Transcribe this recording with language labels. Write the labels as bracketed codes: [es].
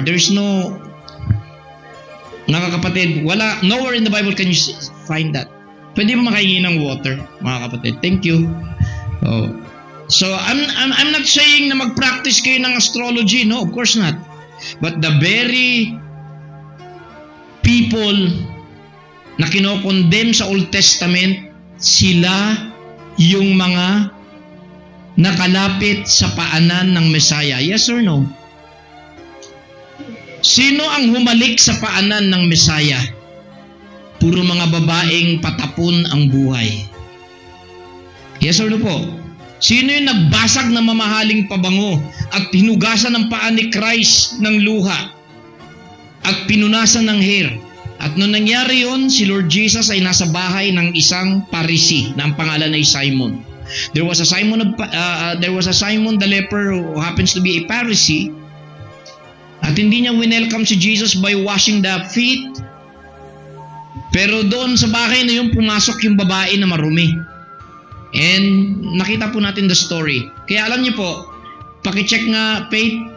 [en] There's no, [tl] nakakapatid, wala, [en] nowhere in the Bible can you find that. [tl] Pwede mo makahingi ng water, mga kapatid. [en] Thank you. Oh. So, I'm not saying [tl] na mag-practice kayo [en] ng astrology. No, of course not. [tl] But the very people na kinokondem sa Old Testament, sila yung mga nakalapit sa paanan ng Messiah. [en] Yes or no? [tl] Sino ang humalik sa paanan ng Messiah? Puro mga babaeng patapon ang buhay. [en] Yes or no [tl] po? Sino yung nagbasag na mamahaling pabango at hinugasan ng paa ni Christ ng luha at pinunasan ng hair? At nung nangyari yun, si Lord Jesus ay nasa bahay ng isang Pharisee na ang pangalan ay Simon. [en] There was a Simon the leper who happens to be a Pharisee. [tl] At hindi niya winelcome si Jesus [en] by washing the feet. [tl] Pero doon sa bahay na yun, pumasok yung babae na marumi. And nakita po natin [en] the story. [tl] Kaya alam niyo po, pakicheck nga, Faith.